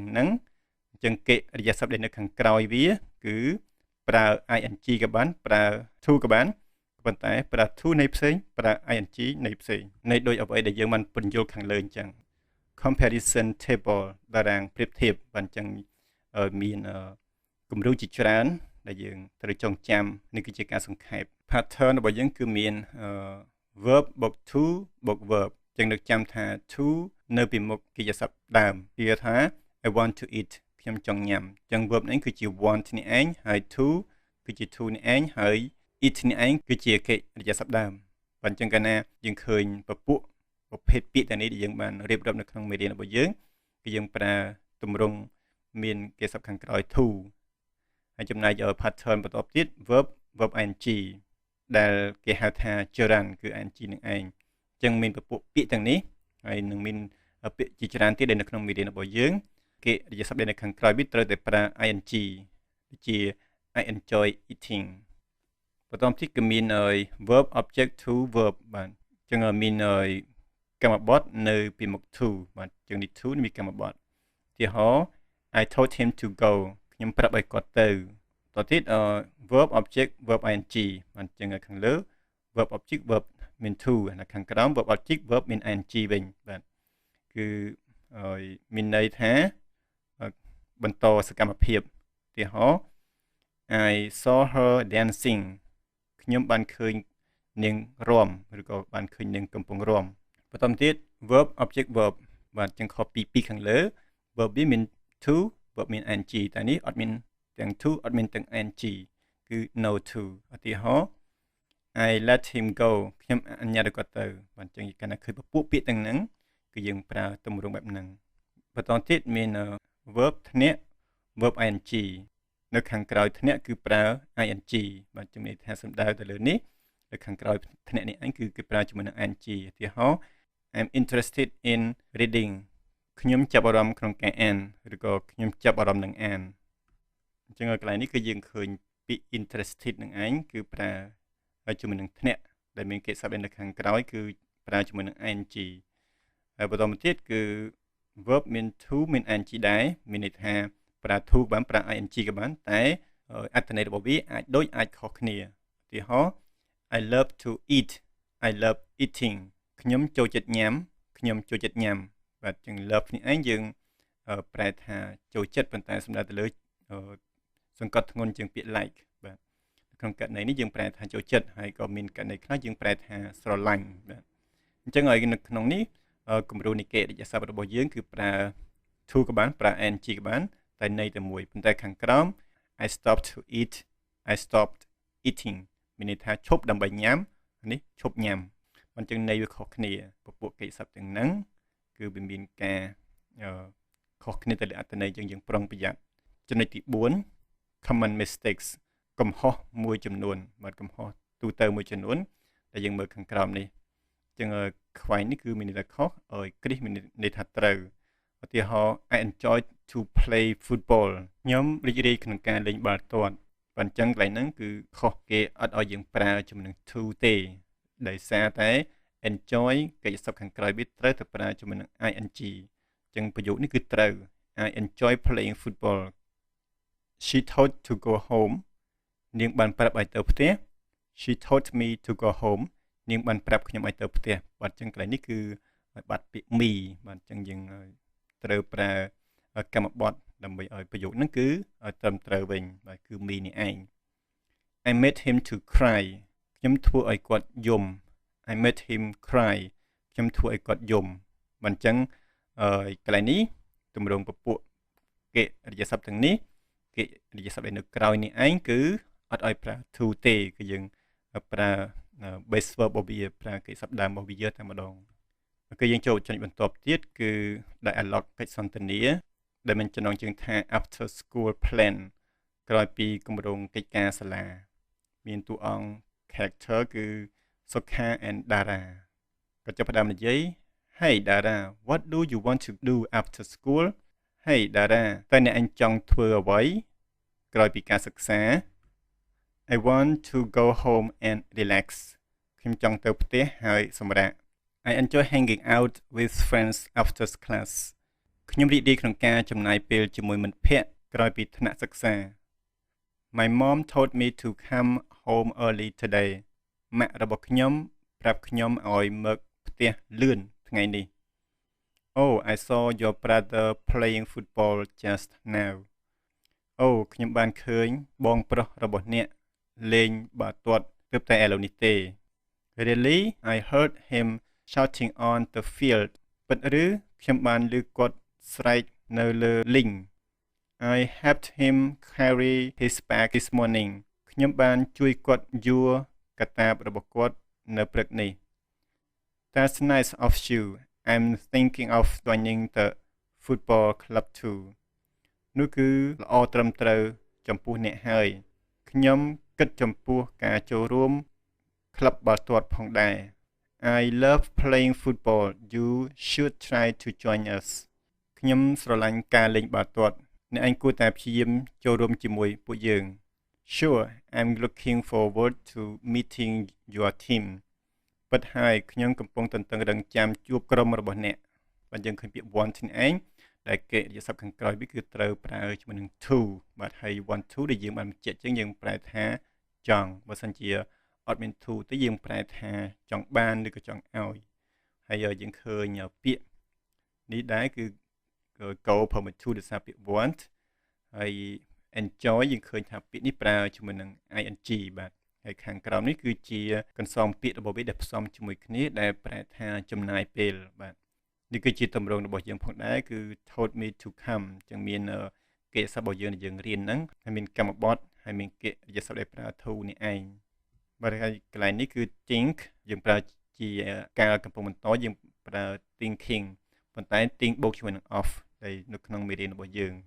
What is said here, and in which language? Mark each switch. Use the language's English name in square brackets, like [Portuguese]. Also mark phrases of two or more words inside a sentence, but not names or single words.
[Khmer] ហ្នឹងអញ្ចឹងកិរិយាសព្ទដែលនៅខាងក្រោយវាគឺប្រើ ing ក៏បានប្រើ to ក៏បានប៉ុន្តែប្រើ to នៃផ្សេងប្រើ ing នៃផ្សេងនៃដូចអ្វីដែលយើងបានពន្យល់ខាងលើអញ្ចឹង [English] comparison table [Khmer] តារាងប្រៀបធៀបបាទអញ្ចឹងមានគំរូជាច្រើនដែលយើងត្រូវចងចាំនេះគឺជាការសង្ខេប pattern របស់យើងគឺមាន verb បូក to បូក verb អញ្ចឹងនឹកចាំថា to នៅពីមុខកិច្ចសព្ទដើមគឺថា [English] I want to eat [Khmer] ខ្ញុំចង់ញ៉ាំអញ្ចឹង verb នេះគឺជា want នេះឯងហើយ to គឺជា to នេះឯងហើយ eat នេះឯងគឺជាកិច្ចសព្ទដើមបាទអ ញ្ចឹងកាលណាយើងឃើញពពួកប្រភេទពាក្យទាំងនេះដែលយើងបានរៀបរាប់នៅក្នុងមេរៀនរបស់យើងគឺយើងប្រើទម្រង់មានកិច្ចសព្ទខាងក្រោយ to ហើយចំណែក pattern បន្ទាប់ទៀត verb ing ដែលគេហៅថា gerund គឺ ing នឹងឯងអញ្ចឹងមានពពួកពាក្យទាំងនេះហើយនឹងមានពាក្យជាច្រើនទៀតដែលនៅក្នុងមេរៀនរបស់យើងកិរិ យាសព្ទដែលនៅខាងក្រោយវាត្រូវតែប្រើ ing ដូចជា [English] I enjoy eating [Khmer] បន្តទៀតគឺមាន [English] verb object to verb [Khmer] បាទអ ញ្ចឹងមានកម្មបទនៅពីមុខ to បាទអញ្ចឹងនេះ to មានកម្មបទឧទាហរណ៍ [English] I told him to go [Khmer] ខ្ញុំប្រាប់ឲ្យគាត់ទៅតទៀត [English] verb object verb ing [Khmer] បាទអញ្ចឹងខាងលើ [English] verb object verb [Khmer] មាន to ហើយខាងក្រោម [English] verb object verb [Khmer] មាន ing វិញបាទគឺមានន័យថាបន្តសកម្មភាពឧទាហរណ៍ [English] I saw her dancing [Khmer] ខ្ញុំបានឃើញនាងរាំឬក៏បានឃើញនាងកំពុងរាំបន្តទៀត [English] verb object verb [Khmer] បាទចឹងខុស ពីខាងលើ verb វាមាន to verb មាន ing តែនេះអត់មានទាំង to អត់មានទាំង ing គឺ [English] no to [Khmer] ឧទាហរណ៍ [English] I let him go [Khmer] ខ្ញុំអនុញ្ញាតឲ្យគាត់ទៅបាទចឹងកាលណាឃើញពពួកពាក្យទាំងហ្នឹងគឺយើងប្រើទម្រង់បែបហ្នឹងបន្តទៀតមានverb ធ្នាក់ [English] verb ing [Khmer] នៅខាងក្រោយធ្នាក់គឺប្រើ ing បាទជំនាញថាសំដៅទៅលើនេះនៅខាងក្រោយធ្នាក់នេះឯងគឺគេ ប្រើជាមួយនឹង ing ឧទាហរណ៍ [English] I'm interested in reading [Khmer] ខ្ញុំចាប់អារម្មណ៍ក្នុងការអានឬក៏ខ្ញុំចាប់អារម្មណ៍នឹងអានអញ្ចឹងកន្លែងនេះគឺយើងឃើញពាក្យ interested នឹងឯងគឺប្រើហើយជាមួយនឹងធ្នាក់ដែលមានកិច្ចសព្ទនៅខាងក្រោយគឺប្រើជាមួយនឹង ing ហើយបន្តមកទៀតគឺ verb មាន to មាន ing ដែរមានន័យថាប្រើ to បានប្រើ ing ក៏បានតែអ ត្ថន័យរបស់វាអាចដូចអាចខុសគ្នាឧទាហរណ៍ [English] I love to eat I love eating [Khmer] ខ្ញុំចូលចិត្តញ៉ាំខ្ញុំចូលចិត្តញ៉ាំបាទចឹង love នេះឯងយើងប្រែថាចូលចិត្តប៉ុន្តែសំដៅទៅលើសង្កត់ធ្ងន់ជាងពាក្យ like បាទក្នុងករណីនេះយើងប្រែថាចូលចិត្តហើយ ក៏មានករណីខ្លះយើងប្រែថាស្រឡាញ់បាទអញ្ចឹងហើយនៅក្នុងនេះគំរូនៃកិរិយាសព្ទរបស់យើងគឺប្រើ to ក៏បានប្រើ ing ក៏បានតែន័យតែមួយប៉ុន្តែខាងក្រោម [English] I stopped to eat I stopped eating [Khmer] មានន័យថាឈប់ដើម្បីញ៉ាំនេះឈប់ញ៉ាំអញ្ចឹងន័យវាខុសគ្នាពពួកកិច្ចសព្ទទាំងហ្នឹងគឺវាមានការខុសគ្នាទៅ លើអត្ថន័យយើងប្រុងប្រយ័ត្នចំណុចទី4 [English] common mistakes [Khmer] កំហុសមួយចំនួនបាទកំហុសទូទៅមួយចំនួនដែលយើងមើ លខាងក្រោមនេះអញ្ចឹងខ្វែងនេះគឺមានន័យថាខុសហើយគ្រីសមានន័យថាត្រូវឧទាហរណ៍ [English] I enjoy to play football [Khmer] ខ្ញុំរីករាយក្នុងការលេងបាល់ទាត់ប៉ុន្តែអញ្ចឹងកន្លែងហ្នឹងគឺខុសគេអត់ឲ្យយើងប្រើជាមួយនឹង to ទេដោយសារតែ enjoy កិច្ចសព្ទខាងក្រោយវាត្រូវទៅប្រើជាមួយនឹង ing អញ្ចឹងប្រយោគនេះគឺត្រូវ [English] I enjoy playing football She told to go home [Khmer] នាងបានប្រាប់ឲ្យទៅផ្ទះ [English] She told me to go home [Khmer] នាងបានប្រាប់ខ្ញុំឲ្យទៅផ្ទះបាទអញ្ចឹងកន្លែងនេះគឺបាត់ពាក្យ me បាទអញ្ចឹងយើងត្រូវប្រើកម្មបទដើម្បីឲ្យប្រយោគហ្នឹងគឺឲ្យត្រឹមត្រូវវិញបាទគឺ me នេះឯង [English] I made him to cry [Khmer] ខ្ញុំធ្វើឲ្យគាត់យំ [English] I made him cry [Khmer] ខ្ញុំធ្វើឲ្យគាត់យំបាទអញ្ចឹងកន្លែងនេះទម្រង់ពពួកកិរិយាសព្ទ ទាំងនេះកិរិយាសព្ទដែលនៅក្រោយនេះឯងគឺអត់ឲ្យប្រើ to ទេគឺយើងប្រើ [English] base verb [Khmer] របស់វាប្រើកិ ច្ចសព្ទដើមរបស់វាតែម្ដងគឺយើងចូលចំណុចបន្ទាប់ទៀតគឺ dialogue កិច្ចសន្ទនាដែលមានចំណងជើងថា [English] after school plan [Khmer] ក្រោយពីគម្រោងកិច្ចការសាលាមានតួអង្គ character គឺ Sokha and Dara ក៏ចាប់ផ្ដើមនិយាយ [English] Hey Dara what do you want to do after school [Khmer] Hey Dara តើអ្នកឯងចង់ធ្វើអ្វីក្រោយពីការសិក្សា [English] I want to go home and relax [Khmer] ខ្ញុំចង់ទៅផ្ទះហើយសម្រាក [English] I enjoy hanging out with friends after class [Khmer] ខ្ញុំរីករាយក្នុងការចំណាយពេលជាមួយមិត្តភ័ក្តិក្រោយពីថ្នាក់សិក្សា [English] My mom told me to come home early today [Khmer] ម៉ាក់របស់ខ្ញុំប្រាប់ខ្ញុំឲ្យមកផ្ទះលឿនថ្ងៃនេះ [English] Oh I saw your brother playing football just now [Khmer] អូខ្ញុំបានឃើញបងប្រុសរបស់អ្នកលេងបាល់ទាត់ទើបតែឥឡូវនេះទេ [English] Really I heard him shouting on the field [Khmer] ពិតឬខ្ញុំបានឮគាត់ស្រែកនៅលើលីង [English] I helped him carry his bag this morning [Khmer] ខ្ញុំបានជួយគាត់យួរកាតាបរបស់គាត់នៅព្រឹកនេះ [English] That's nice of you I'm thinking of joining the football club too [Khmer] នោះគឺល្អត្រឹមត្រូវចំពោះអ្នកហើយខ្ញុំគិតចំពោះការចូលរួមក្លឹបបាល់ទាត់ផង ដែរ [English] I love playing football you should try to join us [Khmer] ខ្ញុំស្រឡាញ់ការលេងបាល់ទាត់អ្នកឯងគួរតែព្យាយាមចូលរួមជាមួយពួកយើង [English] Sure I'm looking forward to meeting your team [Khmer] ពិតហើយខ្ញុំកំពុងតន្ទឹងរង់ចាំជួបក្រុមរបស់អ្នកបាទយើងឃើ ញពាក្យ want នេះឯងដែលកិរិយាសព្ទខាងក្រោយវាគឺត្រូវប្រើជាមួយនឹង to បាទហើយ [English] want to [Khmer] ដែលយើងបានបញ្ជាក់ចឹងយើងប្រែថាចង់បើសិនជាអត់មាន to ទេយើងប្រែថា ចង់បានឬក៏ចង់ឲ្យហើយយើងឃើញពាក្យនេះដែរគឺ [English] go permit to [Khmer] ដោយសារពាក្យ want ហើយ enjoy យើងឃើញថា ពាក្យនេះប្រើជាមួយនឹង ing បាទហើយខាងក្រោមនេះគឺជាកន្សងពាក្យរបស់វាដែលផ្សំជាមួយគ្នាដែលប្រែថាចំណាយពេលបាទនេះគឺជាទម្រង់របស់យើងផងដែរគឺ [English] told me to come [Khmer] ចឹងមានកិរិយាសព្ទរបស់យើងដែលយើងរៀនហ្នឹងហើយមានកម្មបទហើយមានកិរិយាសព្ទដែលប្រើ to នេះឯងបាទហើយកន្លែងនេះគឺ think យើងប្រើជាការកំពុងបន្តយើងប្រើ thinking ប៉ុន្តែ think បូកជាមួយនឹង of ដែលនៅក្នុងមេរៀនរបស់យើង